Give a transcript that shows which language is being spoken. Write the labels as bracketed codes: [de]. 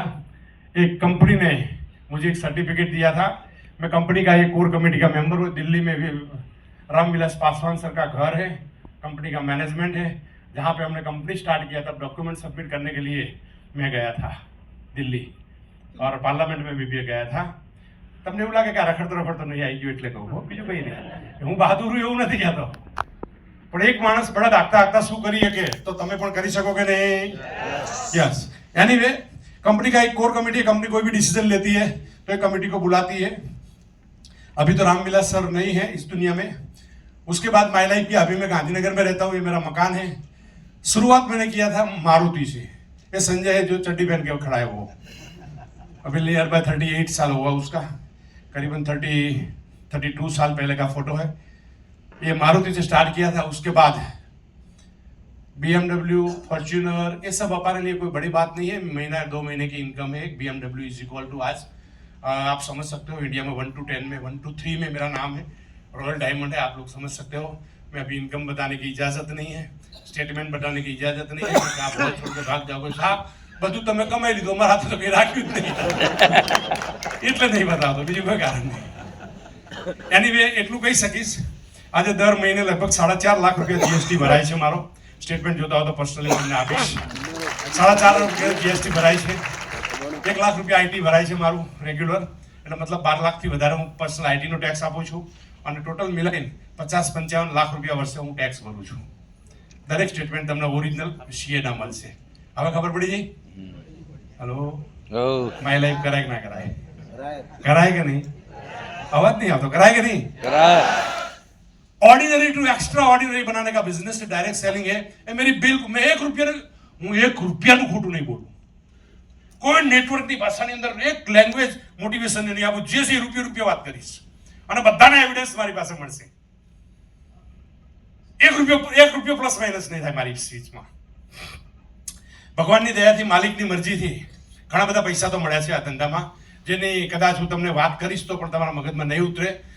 [hi] एक कंपनी ने मुझे एक सर्टिफिकेट दिया था। मैं कंपनी का एक कोर कमेटी का मेंबर हूँ। दिल्ली में भी रामविलास पासवान सर का घर है, कंपनी का मैनेजमेंट है, जहाँ पे हमने कंपनी स्टार्ट किया। तब डॉक्यूमेंट सबमिट करने के लिए मैं गया था दिल्ली, और पार्लियामेंट में भी गया था। [gu] તમને એવું લાગે કે આ રખડતો તો નહીં આવી ગયો એટલે કહું, બીજું કંઈ નહીં। હું બહાદુર હું એવું નથી કહેતો, પણ એક માણસ બળદ હાંકતા શું કરી શકે તો તમે પણ કરી શકો કે નહીં? [en] Yes. [hi] एनीवे, कंपनी का एक कोर कमेटी है। कंपनी कोई भी डिसीजन लेती है तो एक कमेटी को बुलाती है। अभी तो रामविलास सर नहीं है इस दुनिया में। उसके बाद माई लाइफ की, अभी मैं गांधीनगर में रहता हूँ, ये मेरा मकान है। शुरुआत मैंने किया था मारुति से। ये संजय है जो चड्डी पहन के खड़ा है, वो अभी नियर बाय 38 साल हुआ उसका, करीबन 32 साल पहले का फोटो है। ये मारुति से स्टार्ट किया था। उसके बाद BMW, फॉर्च्यूनर, ये सब हमारे लिए कोई बड़ी बात नहीं है। महीना 2 महीने की इनकम है। [en] BMW is equal to [hi] आज आप समझ सकते हो इंडिया में 1 to 10 में 1 to 3 में मेरा नाम है, रॉयल डायमंड है, आप लोग समझ सकते हो। मैं अभी इनकम बताने की इजाजत नहीं है, स्टेटमेंट बताने की इजाजत नहीं है, क्योंकि आप बहुत छोड़ के भाग जाओगे। [gu] साहब બધું તમે કમાઈ લીધું, મારા હાથે તો કંઈ રાખ્યું જ નહીં, એટલે નહીં બતાવતો, બીજું કોઈ કારણ નહીં। એનીવે, એટલું કહી શકીશ, આજે દર મહિને લગભગ 4.5 લાખ રૂપિયા GST ભરાય છે મારો। સ્ટેટમેન્ટ જોતા હો તો પર્સનલી તમને આપીશ। 4.5 લાખ રૂપિયા GST ભરાય છે। 1 લાખ રૂપિયા IT ભરાય છે મારું રેગ્યુલર, એટલે મતલબ 12 લાખથી વધારે હું પર્સનલ IT નો ટેક્સ આપું છું। અને ટોટલ મિલાઈને 50-55 લાખ રૂપિયા વર્ષે હું ટેક્સ ભરું છું. દરેક સ્ટેટમેન્ટ તમને ઓરિજિનલ સીએ ના મળશે. હવે ખબર પડી ગઈ? [en] hello, my life [gu] કરાય કે ના કરાય? કરાય કે નહીં? અવાજ [hi] नहीं आता, कराए कि नहीं? कराए. [en] ordinary to extraordinary [hi] बनाने का बिजनेस डायरेक्ट सेलिंग है. ये मेरी बिल मैं एक रुपया [gu] નું ખોટું નહીં બોલું. કોઈ નેટવર્કની ભાષાની અંદર એક લેંગ્વેજ મોટિવેશન નહીં આપું. જે છે રૂપિયા વાત કરીશ અને બધાના એવિડન્સ મારી પાસે મળશે. એક રૂપિયો પ્લસ માઇનસ નહીં થાય મારી સ્પીચમાં. ભગવાનની દયાથી, માલિકની મરજીથી ઘણા બધા પૈસા તો મળ્યા છે આ ધંધામાં, જેની કદાચ હું તમને વાત કરીશ તો પણ તમારા મગજમાં નહીં ઉતરે.